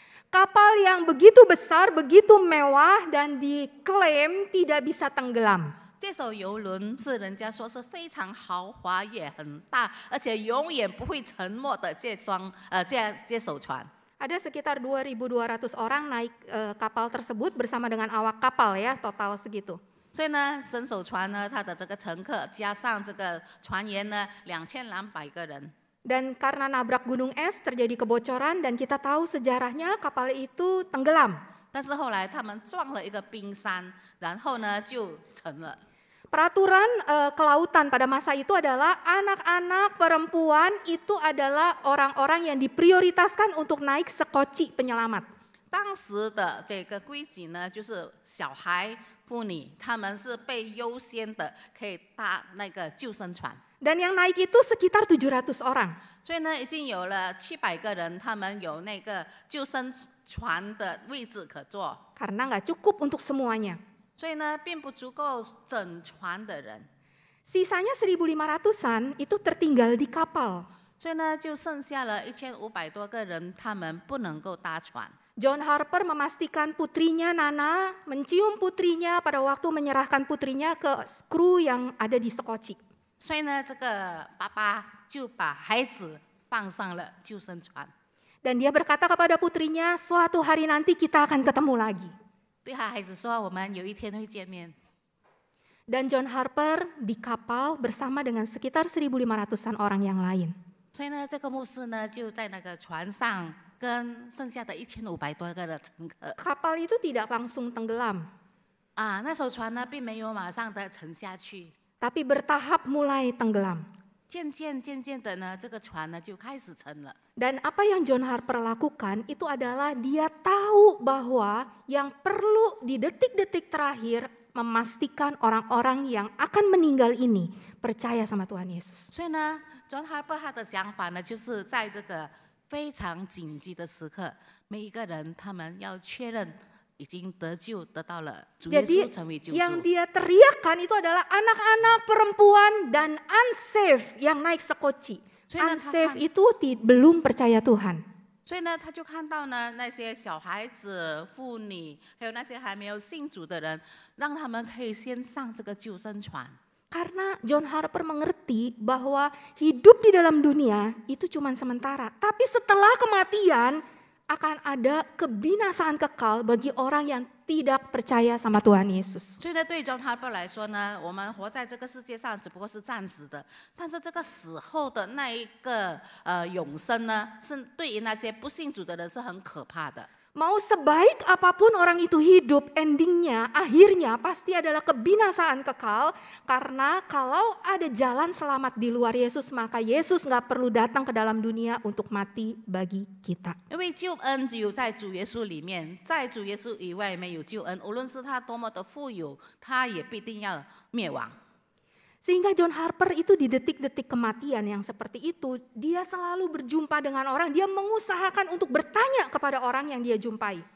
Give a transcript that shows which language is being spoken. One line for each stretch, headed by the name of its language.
Indonesian: Kapal yang begitu besar, begitu mewah dan diklaim tidak bisa tenggelam.
Chinese: 这艘游轮是人家说是非常豪华，也很大，而且永远不会沉没的这艘船。
Indonesian: Ada sekitar 2.200 orang naik kapal tersebut bersama dengan awak kapal ya, total segitu.
Chinese: 所以呢，整艘船呢，它的这个乘客加上这个船员呢，2200个人。
Indonesian: Dan karena nabrak gunung es terjadi kebocoran dan kita tahu sejarahnya kapal itu tenggelam.
Chinese: 但是后来他们撞了一个冰山，然后呢就沉了。
Indonesian: Peraturan kelautan pada masa itu adalah anak-anak perempuan itu adalah orang-orang yang diprioritaskan untuk naik sekoci penyelamat.
Chinese: 当时的这个规矩呢，就是小孩、妇女，他们是被优先的，可以搭那个救生船。
Indonesian: Dan yang naik itu sekitar 700 orang.
Chinese: 所以呢，已经有了700个人，他们有那个救生船的位置可坐，
Indonesian: karena nggak cukup untuk semuanya.
Chinese: 所以呢，并不足够整船的人，
Indonesian: Sisanya 1.500-an itu tertinggal di kapal.
Chinese: 所以呢，就剩下了1500多个人，他们不能够搭船。
Indonesian: John Harper memastikan putrinya Nana mencium putrinya pada waktu menyerahkan putrinya ke kru yang ada di Sekoci.
Chinese: 所以呢，这个爸爸就把孩子放上了救生船，
Indonesian: Dan dia berkata kepada putrinya, suatu hari nanti kita akan ketemu lagi.
Chinese: 对他孩子说：“我们有一天会见面。”
Indonesian: Dan John Harper di kapal bersama dengan sekitar 1.500-an orang yang lain.
Chinese: 所以呢，这个牧师呢就在那个船上，跟剩下的1500多个的乘客
Indonesian: Kapal itu tidak langsung tenggelam,
Chinese: 啊，那艘船呢并没有马上的沉下去，
Indonesian: tapi bertahap mulai tenggelam.
Chinese: 渐渐的呢，这个船呢就开始沉了。
Indonesian: Dan apa yang John Harper lakukan itu adalah dia tahu bahwa yang perlu di detik-detik terakhir memastikan orang-orang yang akan meninggal ini percaya sama Tuhan Yesus.
Chinese: 所以呢，John Harper 他的想法呢，就是在这个非常紧急的时刻，每一个人他们要确认已经得救，得到了主耶
Indonesian: Jadi
Chinese: 稣成为救
Indonesian: yang
Chinese: 主。
Indonesian: dia teriakkan itu adalah anak-anak, perempuan, dan unsafe yang naik sekoci. Unsafe itu belum percaya Tuhan.
Chinese: 所以呢，他就看到呢那些小孩子、妇女，还有那些还没有信主的人，让他们可以先上这个救生船。
Indonesian: Karena John Harper mengerti bahwa hidup di dalam dunia itu cuma sementara. Tapi setelah kematian akan ada kebinasaan kekal bagi orang yang tidak percaya sama Tuhan Yesus.
Chinese: 所以呢，对 John Harper 来说呢，我们活在这个世界上只不过是暂时的，但是这个死后的那一个永生呢，是对于那些不信主的人是很可怕的。
Indonesian: Mau sebaik apapun orang itu hidup, endingnya, akhirnya pasti adalah kebinasaan kekal. Karena kalau ada jalan selamat di luar Yesus, maka Yesus nggak perlu datang ke dalam dunia untuk mati bagi kita.
Chinese: 因为救恩只有在主耶稣里面，在主耶稣以外没有救恩。无论是他多么的富有，他也必定要灭亡。
Indonesian: Sehingga John Harper itu di detik-detik kematian yang seperti itu, dia selalu berjumpa dengan orang, dia mengusahakan untuk bertanya kepada orang yang dia jumpai.